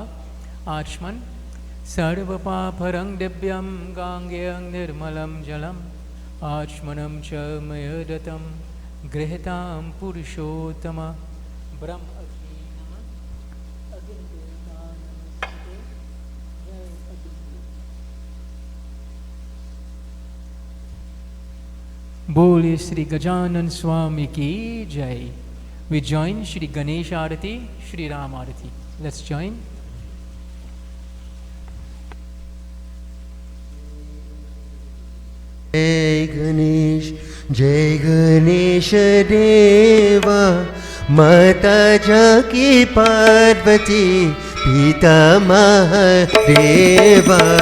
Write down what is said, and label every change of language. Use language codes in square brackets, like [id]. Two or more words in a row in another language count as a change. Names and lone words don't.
[sa] आचमन सर्वपापहरं दिव्यं गाङ्गेयं निर्मलं जलम् आचमनं च मयादत्तं गृहीतं पुरुषोत्तम [hi] ब्रह्म बोले श्री गजानन स्वामी की जय. [en] We join Shri Ganesh Arati, Shri Raam Arati. Let's join. [hi] जय गणेश देवा, माता जाकी पार्वती, पिता महादेवा।